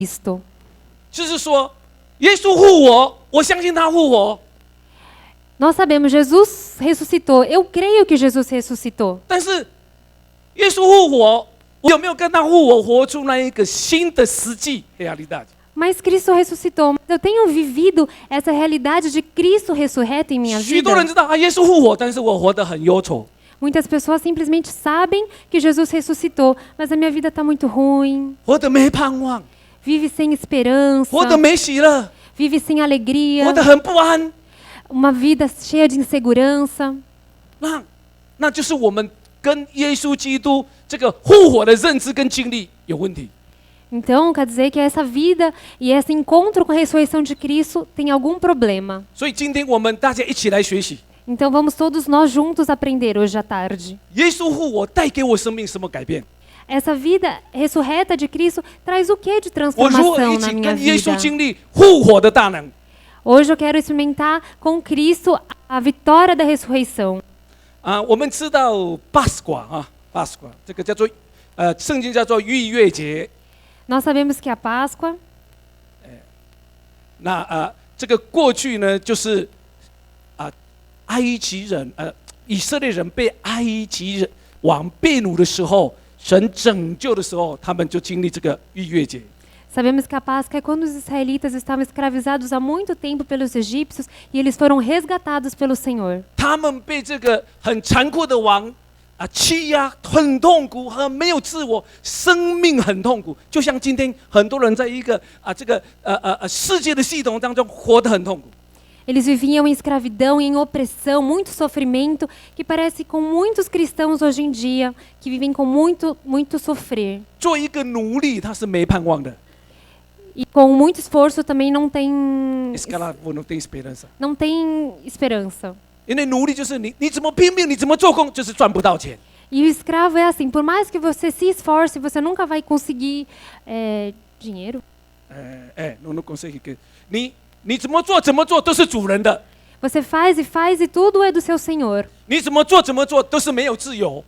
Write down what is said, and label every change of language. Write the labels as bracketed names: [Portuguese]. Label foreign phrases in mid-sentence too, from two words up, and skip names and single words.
[Portuguese] Cristo. [Chinese] 就是说，耶稣复活，我相信他复活。 [Portuguese] Nós sabemos, Jesus ressuscitou. Eu creio que Jesus ressuscitou. [Chinese] 但是耶稣复活，我有没有跟他复活，活出那一个新的实际 realidade？ [Portuguese] Mas Cristo ressuscitou. Eu tenho vivido essa realidade de Cristo ressurreto em minha [Chinese] 许多人 [Portuguese] vida. [Chinese] 知道啊，耶稣复活，但是我活得很忧愁。 [Portuguese] Muitas pessoas simplesmente sabem que Jesus ressuscitou, mas a minha vida está muito ruim. [Chinese] 活得没盼望， [Portuguese] Vive sem esperança. [Chinese] 活得没喜乐， [Portuguese] Vive sem alegria. [Chinese] 活得很不安。 [Portuguese] Uma vida cheia de insegurança. [Chinese] 那就是我们跟耶稣基督这个复活的认知跟经历有问题。 [Portuguese] Então, quer dizer que essa vida e esse encontro com a ressurreição de Cristo tem algum problema. [Chinese] 所以今天我们大家一起来学习， [Portuguese] Então, vamos todos nós juntos aprender hoje à tarde. [Chinese] 耶稣复活带给我生命什么改变？ [Portuguese] Essa vida ressurreta de Cristo traz o que de [Chinese] 我如何 [Portuguese] transformação [Chinese] 一 [Portuguese] na [Chinese] 起 [Portuguese] minha [Chinese] 跟耶稣 [Portuguese] vida? [Chinese] 经历复活的大能？ [Portuguese] Hoje eu quero experimentar com Cristo a vitória da ressurreição. [Chinese] 我们知道 Páscoa 啊 ，Páscoa 这个叫做圣经叫做逾越节。 [Portuguese] Nós sabemos que a Páscoa, [Chinese] 那这个过去呢，就是埃及人以色列人被埃及人王被掳的时候，神拯救的时候，他们就经历这个逾越节。 [Portuguese] sabemos que a Páscoa é quando os israelitas estavam escravizados há muito tempo pelos egípcios e eles foram resgatados pelo Senhor. [Chinese] 他们被这个很残酷的王欺压，很痛苦，很没有自我，生命很痛苦，就像今天很多人在一个这个世界的系统当中活得很痛苦。 [Portuguese] Eles viviam em escravidão, em opressão, muito sofrimento, que parece com muitos cristãos hoje em dia, que vivem com muito sofrer. [Chinese] 做一个奴隶，他是没盼望的。 [Portuguese] E com muito esforço também não tem Escravo não tem esperança， não tem esperança. [Chinese] 因为奴隶就是你怎么拼命，你怎么做工，就是赚不到钱。 [Portuguese] E o escravo é assim, por mais que você se esforce, você nunca vai conseguir dinheiro. não consegue que [Chinese] 你怎么做都是主人的， [Portuguese] Você faz e tudo é do seu Senhor. [Chinese] 你怎么做都是没有自由，